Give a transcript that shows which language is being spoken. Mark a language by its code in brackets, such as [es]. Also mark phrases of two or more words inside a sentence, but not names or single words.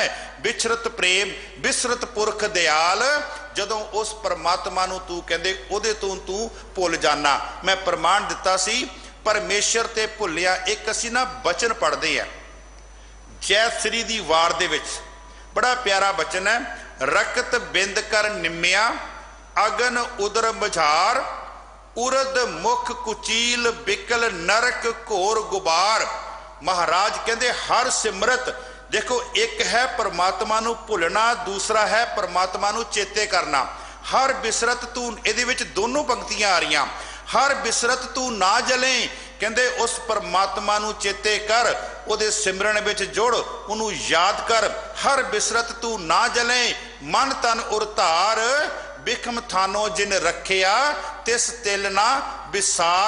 [pa] ਬਿਛੁਰਤ ਪ੍ਰੇਮ ਬਿਸਰਤ ਪੁਰਖ ਦਇਆਲ, ਜਦੋਂ ਉਸ ਪਰਮਾਤਮਾ ਨੂੰ ਤੂ ਕਹਿੰਦੇ ਉਹਦੇ ਤੋਂ ਤੂ ਭੁੱਲ ਜਾਣਾ। ਮੈਂ ਪ੍ਰਮਾਣ ਦਿੱਤਾ ਸੀ ਪਰਮੇਸ਼ਵਰ ਤੇ ਭੁੱਲਿਆ। ਇੱਕ ਅਸੀਂ ਨਾ ਬਚਨ ਪੜ੍ਹਦੇ ਆ ਜਯਸ਼੍ਰੀ ਦੀ ਵਾਰ ਦੇ ਵਿਚ, ਬੜਾ ਪਿਆਰਾ ਬਚਨ ਹੈ, ਰਕਤ ਬਿੰਦ ਕਰ ਨਿੰਮਿਆ, ਅਗਨ ਉਦਰ ਮਝਾਰ, ਉਰਦ ਮੁਖ ਕੁਚੀਲ, ਬਿਕਲ ਨਰਕ ਘੋਰ ਗੁਬਾਰ। ਮਹਾਰਾਜ ਕਹਿਤੇ ਹਰ ਸਿਮਰਤ, ਦੇਖੋ ਇੱਕ ਹੈ ਪਰਮਾਤਮਾ ਨੂੰ ਭੁੱਲਣਾ, ਦੂਸਰਾ ਹੈ ਪਰਮਾਤਮਾ ਨੂੰ ਚੇਤੇ ਕਰਨਾ। ਹਰ ਬਿਸਰਤ ਤੂ, ਇਹਦੇ ਵਿਚ ਦੋਨੋਂ ਪੰਕਤੀਆਂ ਆ ਰਹੀ, ਹਰ ਬਿਸਰਤ ਤੂ ਨਾ ਜਲੇ, ਕਹਿਤੇ ਉਸ ਪਰਮਾਤਮਾ ਨੂੰ ਚੇਤੇ ਕਰ, ਉਹਦੇ ਸਿਮਰਨ ਵਿਚ ਜੁੜ, ਉਹਨੂੰ ਯਾਦ ਕਰ। ਹਰ ਬਿਸਰਤ ਤੂ ਨਾ ਜਲੇ, ਮਨ ਤਨ ਉਰਤਾਰ, ਬਿਖਮ ਥਾਨੋ ਜਿਨ ਰਖਿਆ, ਤਿਸ ਤਿਲ ਨਾ ਵਿਸਾਰ।